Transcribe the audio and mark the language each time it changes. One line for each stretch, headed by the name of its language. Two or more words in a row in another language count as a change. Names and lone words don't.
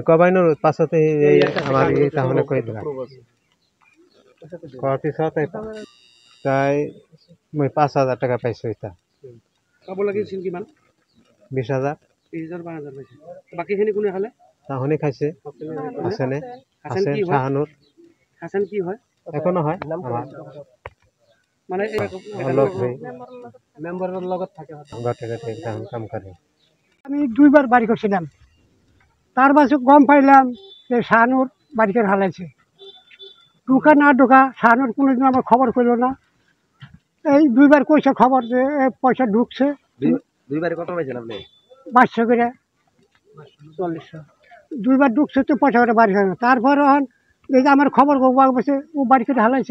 Assamese: ক'বই নোৱাৰোঁ পাছতে আমাৰ এই তাহোনে কৈ দিলা কোৱাৰ পিছত তাই মই 5,000 টকা পাইছোঁ এতিয়া পাব লাগিছিল কিমান 20,000 5,000 পাইছে বাকীখিনি কোনে খালে তাহোনে খাইছে আছেনে আছে শাহানুৰ হাসান কি হয় একো নহয় মানে মেম্বাৰৰ লগত থাকে কাম কৰে
Bangla: আমি 2বার বাড়ি করছিলাম তার পাছত গম পাইলাম যে শাহানুর বাড়িতে হালাইছে ঢুকা না ঢুকা শাহানুর কোনোদিন আমার খবর করলো না এই 2বার কইছে খবর যে পয়সা ঢুকছে 2বারে কত পাইছেন আপনি 500 করে 4400 2বার ঢুকছে তো পয়সা করে বাড়ি হয় না তারপর এই যে আমার খবর বলছে ও বাড়ি করে হালাইছে